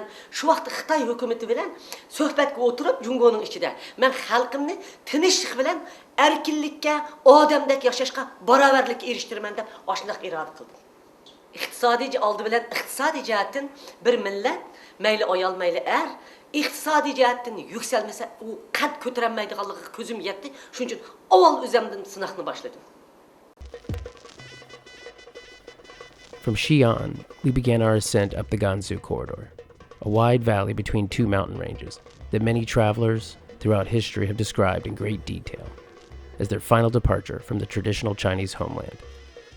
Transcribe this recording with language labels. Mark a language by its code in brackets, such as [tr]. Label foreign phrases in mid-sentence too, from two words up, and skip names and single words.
[uz] Shu vaqtda Xitoy hukumatı bilan suhbatga o'tirib Jungoning ichida men xalqimni tinchlik bilan erkinlikka, odamdek yashashga barobarlikka erishtirman deb oshundoq iroda qildim. İqtisodiy oldi bilan iqtisodiy jihatdan bir millat, mayli ayol, mayli er, iqtisodiy jihatdan yuksalmasa u qad ko'taranmaydiganligiga ko'zim yetdi. Shuning uchun avval o'zimdan sinoqni boshladim. [en] From Xi'an, we began our ascent up the Gansu corridor, a wide valley between two mountain ranges that many travelers throughout history have described in great detail as their final departure from the traditional Chinese homeland.